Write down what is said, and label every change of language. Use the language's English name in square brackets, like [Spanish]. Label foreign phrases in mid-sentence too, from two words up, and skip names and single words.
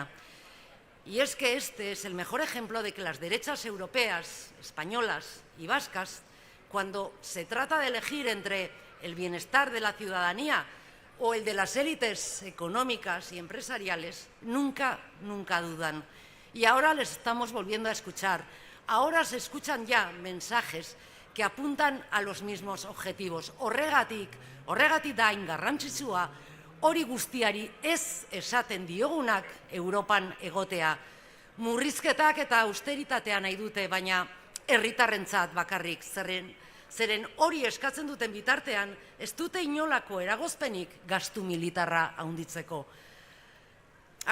[Spanish] Y es que este es el mejor ejemplo de que las derechas europeas, españolas y vascas, cuando se trata de elegir entre el bienestar de la ciudadanía o el de las élites económicas y empresariales, nunca dudan. Y ahora les estamos volviendo a escuchar. Ahora se escuchan ya mensajes que apuntan a los mismos objetivos. [Basque] Horregatik da hain garrantzitsua hori guztiari ez esaten diogunak Europan egotea. Murrizketak eta austeritatea nahi dute, baina herritarrentzat bakarrik, zeren hori eskatzen duten bitartean ez dute inolako eragozpenik gastu militarra handitzeko.